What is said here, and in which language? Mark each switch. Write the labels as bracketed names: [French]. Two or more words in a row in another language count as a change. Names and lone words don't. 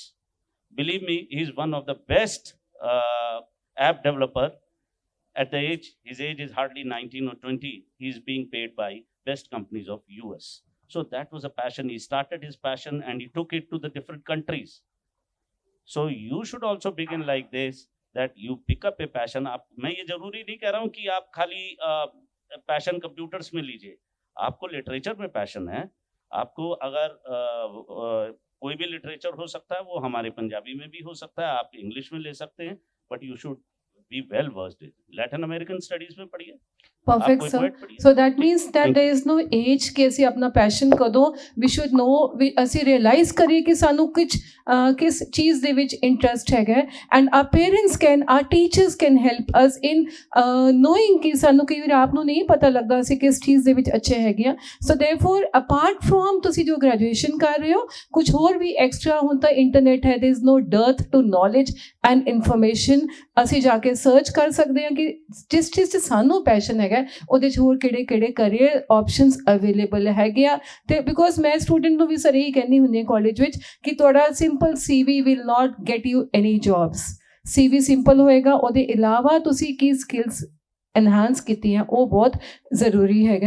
[English] Believe me, he's one of the best app developer. At the age, his age is hardly 19 or 20. He's being paid by best companies of US. So that was a passion. He started his passion and he took it to the different countries. So you should also begin like this, that you pick up a passion. [Hindi] आप, मैं ये जरूरी नहीं कह रहा हूँ कि आप खाली [English] passion computers [Hindi] में लीजिए. आपको लिटरेचर में पैशन है, आपको अगर कोई भी लिटरेचर हो सकता है, वो हमारे पंजाबी में भी हो सकता है, आप इंग्लिश में ले सकते हैं, [English] but you should be well versed in Latin American studies [Hindi] में पढ़िए. [English] Perfect, sir. So that means that there is no age [Punjabi] कि ਅਸੀਂ ਆਪਣਾ ਪੈਸ਼ਨ ਕਦੋਂ [English] we should know, [Punjabi] ਅਸੀਂ realize ਕਰੀਏ ਕਿ ਸਾਨੂੰ ਕਿਸ ਚੀਜ਼ ਦੇ ਵਿੱਚ ਇੰਟਰਸਟ ਹੈਗਾ, [English] and our parents can, our teachers can help us in knowing [Punjabi] ਕਿ ਸਾਨੂੰ ਕਈ ਵਾਰ ਆਪ ਨੂੰ ਨਹੀਂ ਪਤਾ ਲੱਗਦਾ ਅਸੀਂ ਕਿਸ ਚੀਜ਼ ਦੇ ਵਿੱਚ ਅੱਛੇ ਹੈਗੇ ਆ. [English] So therefore apart from [Punjabi] ਤੁਸੀਂ ਜੋ ਗ੍ਰੈਜੂਏਸ਼ਨ ਕਰ ਰਹੇ ਹੋ, ਕੁਝ ਹੋਰ ਵੀ ਐਕਸਟਰਾ ਹੁਣ ਤਾਂ ਇੰਟਰਨੈਟ ਹੈ, [English] there is no dearth to knowledge and information. [Punjabi] ਅਸੀਂ ਜਾ ਕੇ ਸਰਚ ਕਰ ਸਕਦੇ ਹਾਂ ਕਿ ਜਿਸ ਚੀਜ਼ 'ਚ ਸਾਨੂੰ ਪੈਸ਼ਨ ਹੈਗਾ ਉਹਦੇ 'ਚ ਹੋਰ ਕਿਹੜੇ [English] career options available [Punjabi] ਹੈਗੇ ਆ. ਅਤੇ ਬਿਕੋਜ਼ ਮੈਂ ਸਟੂਡੈਂਟ ਨੂੰ ਵੀ ਸਰ ਇਹੀ ਕਹਿੰਦੀ ਹੁੰਦੀ ਹਾਂ ਕਾਲਜ ਵਿੱਚ ਕਿ ਤੁਹਾਡਾ [English] simple CV will not get you any jobs. [Punjabi] CV ਸਿੰਪਲ ਹੋਏਗਾ, ਉਹਦੇ ਇਲਾਵਾ ਤੁਸੀਂ ਕੀ [English] skills enhance [Punjabi] ਕੀਤੀਆਂ ਉਹ ਬਹੁਤ ਜ਼ਰੂਰੀ ਹੈਗਾ.